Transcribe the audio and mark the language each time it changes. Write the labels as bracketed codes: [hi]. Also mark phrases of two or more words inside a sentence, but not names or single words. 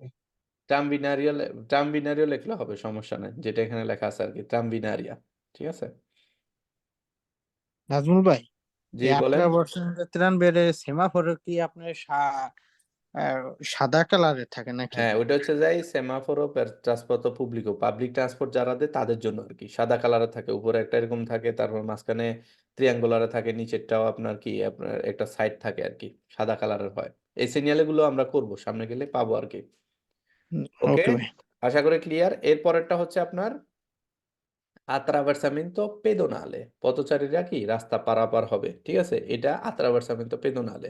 [it] tramviario tramviario [bn] লিখলে হবে, সমস্যা নেই, যেটা এখানে লেখা আছে আর কি, ট্রাম্বিনারিয়া, ঠিক আছে। নাজমুল ভাই, জি এই বলেন। 18% ত্রাণ বেড়ে সেমাফোর কি আপনার সাদা কালারের থাকে নাকি? হ্যাঁ, ওইটা হচ্ছে যাই [it] semaforo per trasporto pubblico, [en] public transport [bn] যারা দেয় তাদের জন্য আর কি, সাদা কালারে থাকে, উপরে একটা এরকম থাকে, তারপর মাঝখানে ট্রিয়াঙ্গুলারে থাকে, নিচেরটাও আপনার কি আপনার একটা সাইড থাকে আর কি, সাদা কালারের হয়। এই সিগন্যাল গুলো আমরা করব, সামনে গেলে পাবো আর কি। ওকে, ওকে ভাই। আশা করি ক্লিয়ার। এরপরেরটা হচ্ছে আপনার [it] attraversamento pedonale, [bn] পথচারীরা কি রাস্তা পারাপার হবে, ঠিক আছে, এটা [it] attraversamento pedonale।